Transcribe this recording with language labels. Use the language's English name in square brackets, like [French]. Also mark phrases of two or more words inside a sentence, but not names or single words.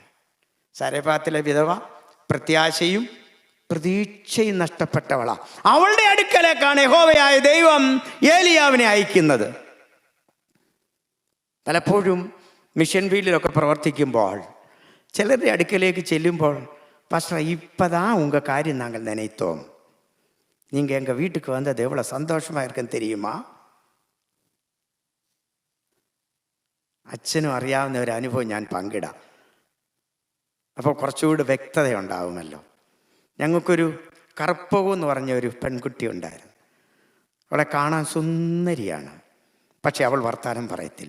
[Malayalam] സാരെഫാത്തിലെ വിധവ പ്രത്യാശയും പ്രതീക്ഷയും നഷ്ടപ്പെട്ടവളാ. അവളുടെ അടുക്കലേക്കാണ് യഹോവയായ ദൈവം ഏലിയാവിനെ അയക്കുന്നത്. പലപ്പോഴും മിഷൻ ഫീൽഡിലൊക്കെ പ്രവർത്തിക്കുമ്പോൾ ചിലരുടെ അടുക്കലേക്ക് ചെല്ലുമ്പോൾ, പാസ്റ്റർ [Tamil] இப்பதான் உங்கள் காரியம் நாங்கள் நினைத்தோம், நீங்கள் எங்கள் வீட்டுக்கு வந்தது எவ்வளோ சந்தோஷமாக இருக்குன்னு தெரியுமா? [Malayalam] അച്ഛനും അറിയാവുന്ന ഒരു അനുഭവം ഞാൻ പങ്കിടാം. അപ്പോൾ കുറച്ചുകൂടി വ്യക്തത ഉണ്ടാവുമല്ലോ. ഞങ്ങൾക്കൊരു കറുപ്പകു എന്ന് പറഞ്ഞ ഒരു പെൺകുട്ടി ഉണ്ടായിരുന്നു. അവളെ കാണാൻ സുന്ദരിയാണ്, പക്ഷെ അവൾ വർത്താനം പറയത്തില്ല.